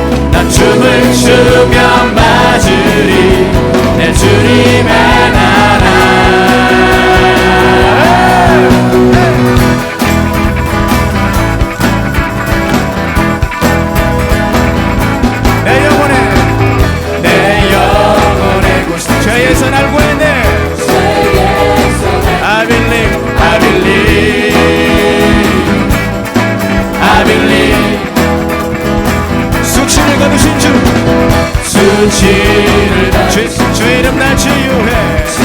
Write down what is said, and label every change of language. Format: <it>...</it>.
<ko>나 춤을 추며 맞으리 내 주님의 나라. 내 영혼의 구속, 죄에서 날 구했네.</ko> <en>I believe, I believe, I believe.</en> <ko>수치를 거두신 주, 수치를 주 이름 날 치유해.</ko>